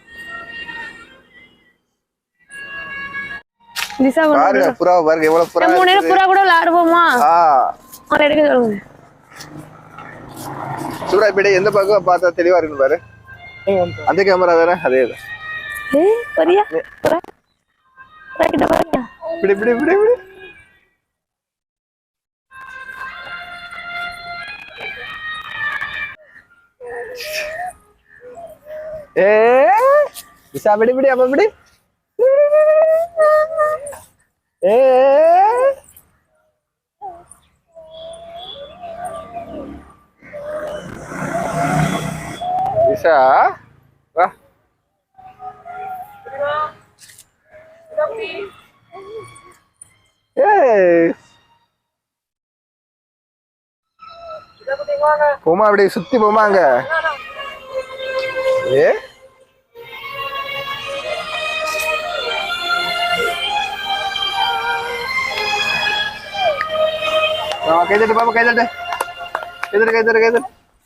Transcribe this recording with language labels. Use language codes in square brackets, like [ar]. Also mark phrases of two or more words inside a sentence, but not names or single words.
[ta] பாருங்க புறா, பாருங்க எவ்வளவு புறா. 3 நேரம் புறா கூட விளையாடுவோமா? அதை எடுக்க சொல்லுங்க. சூடா இப்படி எந்த பக்கம் பார்த்தா தெளிவா இருக்கு பாரு. அந்த கேமரா வேற அதே தான். வரியா புறா, புறா கிட்ட வரியா? இப்படி இப்படி இப்படி இப்படி. [id] bisa beli beli apa beli? Bisa? Wah. [ta] போமா அப்படி சுத்தி போமாங்க. கை தட்டு பாப்பா, கை தட்டு, கை தட்டு, கை தட்டு, கை தட்டு.